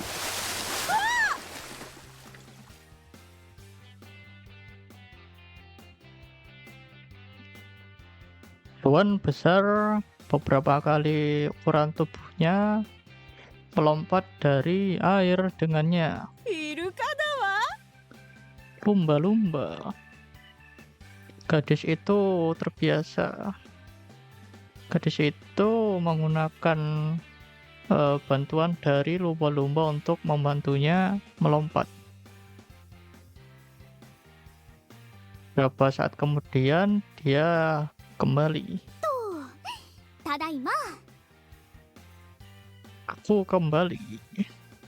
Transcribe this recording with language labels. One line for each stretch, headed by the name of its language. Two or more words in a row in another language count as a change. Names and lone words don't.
Indonesian: Hewan besar beberapa kali ukuran tubuhnya melompat dari air dengannya.
Japanese: イルカだわ。
Indonesian: Lumba-lumba. Gadis itu terbiasa. Gadis itu menggunakan bantuan dari lumba-lumba untuk membantunya melompat. Beberapa saat kemudian dia kembali.
Japanese: ただいま。
Indonesian: Aku kembali.